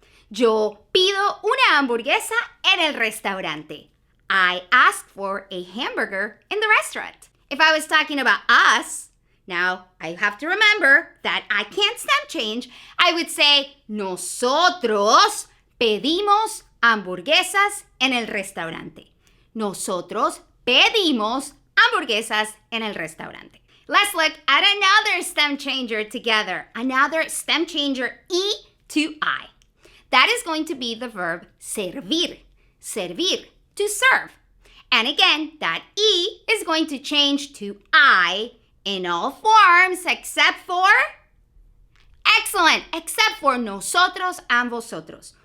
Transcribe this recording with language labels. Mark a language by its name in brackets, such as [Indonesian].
[Spanish] Yo pido una hamburguesa en el restaurante. [English] I ask for a hamburger in the restaurant. If I was talking about us, now I have to remember that I can't stem change. I would say, [Spanish] nosotros pedimos hamburguesas en el restaurante. Nosotros pedimos hamburguesas en el restaurante. [English] Let's look at another stem changer together. Another stem changer, E to I. That is going to be the verb servir. Servir, to serve. And again, that E is going to change to I in all forms except for, excellent, except for nosotros and vosotros.